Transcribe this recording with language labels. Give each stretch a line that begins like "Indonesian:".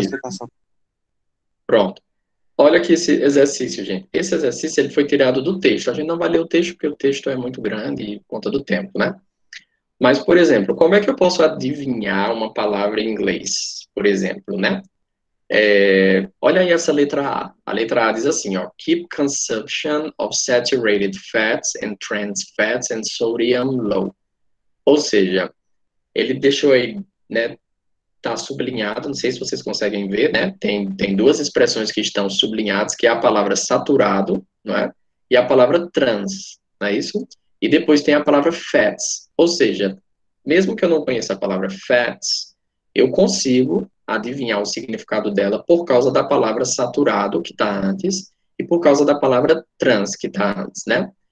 Portuguese: explicação. pronto. Olha aqui esse exercício, gente. Esse exercício ele foi tirado do texto. A gente não vai ler o texto porque o texto é muito grande por conta do tempo, né? Mas, por exemplo, como é que eu posso adivinhar uma palavra em inglês? Por exemplo, né? Olha aí essa letra A. A letra A diz assim, ó,
English: keep consumption of saturated fats and trans fats and sodium low.
Portuguese: Ou seja, ele deixou aí, né, tá sublinhado, não sei se vocês conseguem ver, né? Tem duas expressões que estão sublinhadas, que é a palavra saturado, não é? E a palavra trans, não é isso? E depois tem a palavra fats. Ou seja, mesmo que eu não conheça a palavra fats, eu consigo adivinhar o significado dela por causa da palavra saturado, que está antes, e por causa da palavra trans, que está antes, né?